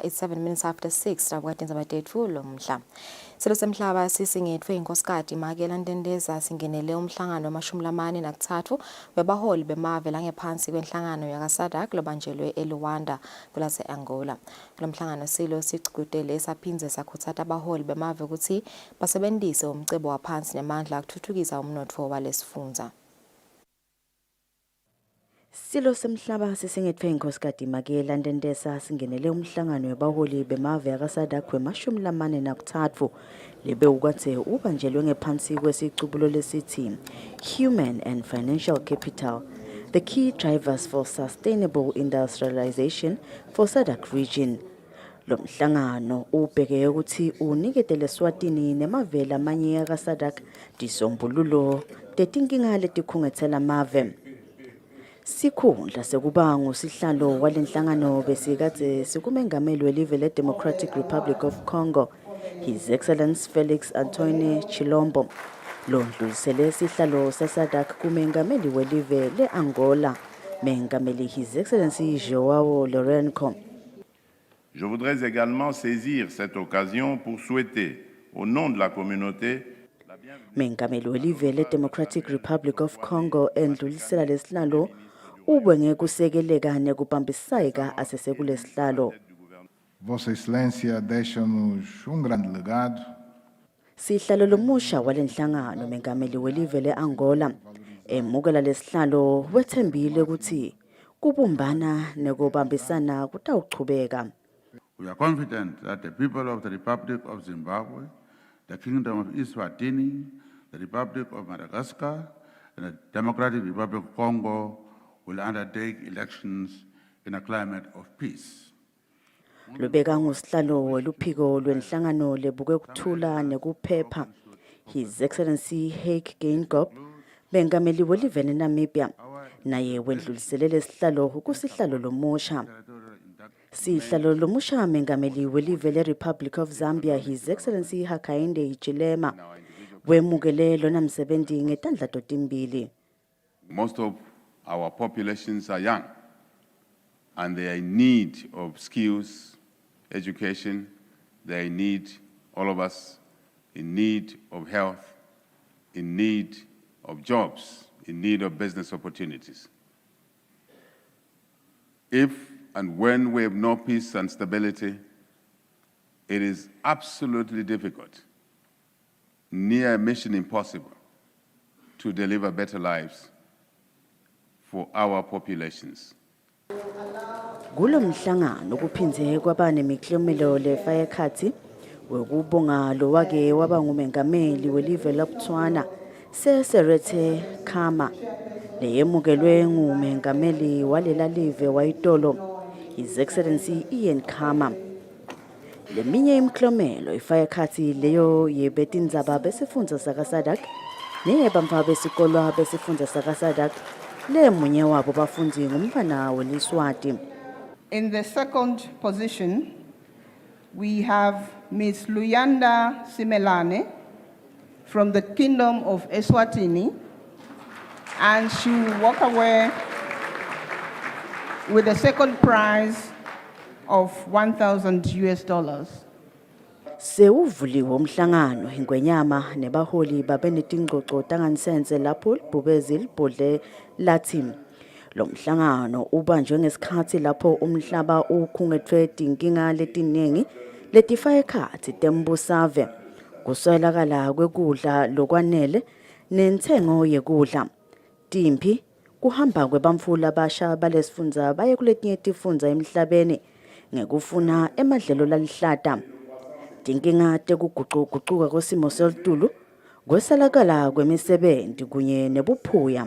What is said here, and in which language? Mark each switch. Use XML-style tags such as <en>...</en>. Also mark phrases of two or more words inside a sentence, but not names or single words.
<en>It's 7 minutes after 6.</en> <ss>Rabukati indzaba tetfu lomhla. Silo semhlaba sisingethwe inkosikazi Makela Ntendeza singenele umhlangano wamashumi lamane nakutsatfu webaholi bemave langephansi kwenhlangano yaka-SADC lobanjelwe eLuanda kulase Angola. Kulomhlangano silo sicukutele saphindze sakhutsata abaholi bemave ukuthi basebentise umcebo waphansi nemandla akuthuthukisa umnotfo walesifundza. Silo semhlaba sisingethwe inkosikazi Makela Ntendeza singenele umhlangano webaholi bemave yaka-SADC wemashumi lamane nakutsatfu lebe ukatse ubanjelwe ngephansi kwesicubulo lesithi</ss> <en>Human and Financial Capital, the key drivers for sustainable industrialization for SADC region.</en> <ss>Lo mhlangano ubheke ukuthi uniketele Eswatini nemavela amanye yaka-SADC tisombululo tetinkinga letikhungetsela amave. Sikhundla sekuba ngusihlalo walenhlangano besikade sikumengameli welive le-Democratic Republic of Congo,</ss> <en>His Excellency</en> <ss>Felix Antoine Chilombo. Lo ndlulisele sihlalo sa-SADC kumengameli welive le-Angola, mengameli</ss> <en>His Excellency</en> <ss>Joao Lourenço.</ss> <fr>Je voudrais également saisir cette occasion pour souhaiter, au nom de la communauté,</fr> <ss>mengameli welive le-Democratic Republic of Congo endlulisela lesihlalo ubenge kusekeleka nekubambiseka asesekulesihlalo.</ss> <pt>Vossa Excelência deixa-nos grande legado.</pt> <ss>Sihlalo lomusha walenhlangano mengameli welive le-Angola emukela lesihlalo wethembile ukuthi kubumbana nekubambisana kutawuchubeka.</ss> <en>We are confident that the people of the Republic of Zimbabwe, the Kingdom of Eswatini, the Republic of Madagascar, and the Democratic Republic of Congo will undertake elections in a climate of peace.</en> <ss>Lubeka ngusihlalo weluphiko lwenhlangano lebuke kuthula nekuphepha,</ss> <en>His Excellency</en> <ss>Hake Geingob, bengameli welive neNamibia naye wendluliselele sihlalo kusihlalo lomusha. Sihlalo lomusha mengameli welive leRepublic of Zambia</ss> <en>His Excellency</en> <ss>Hakainde Hichilema wemukele lona msebenzi ngetandla totimbili.</ss> <en>Most of our populations are young and they are in need of skills, education, they are in need, all of us, in need of health, in need of jobs, in need of business opportunities. If and when we have no peace and stability, it is absolutely difficult, near mission impossible, to deliver better lives for our populations.</en> <ss>Kulo mhlangano kuphindze kwaba nemiklomelo lefayekhathi wekubonga lo wake waba ngumengameli welive laBotswana Seretse Khama leyemukelwe ngumengameli walela live wayitolo</ss> <en>His Excellency</en> <ss>Ian Khama. Leminye imiklomelo ifayekhathi leyo yebetindzaba besifundza saka SADC neyebamfa besikolo besifundza saka SADC le munye wabo bafundzi ngumfana weLeswati.</ss> <en>In the second position, we have Ms. Luyanda Simelane from the Kingdom of Eswatini, and she will walk away with the second prize of $1,000.</en> <ss>Sewuvuliwe umhlangano ingwenyama nebaholi babenetingxoxo tanganisenze lapho libhubezi libhodle lathi lo mhlangano ubanjwe ngesikhathi lapho umhlaba ukhungethwe tinkinga letiningi letifaye khathi tembusave kuswelakala kwekudla lokwanele nenthengo yekudla timpi kuhamba kwebamfula basha balesifundza baye kuletinye tifundza emhlabeni ngekufuna emadlelo lalihlata tinkinga tekuguquguquka kwesimo selitulu kwesalakala kwemisebenzi kunye nebuphuya.</ss>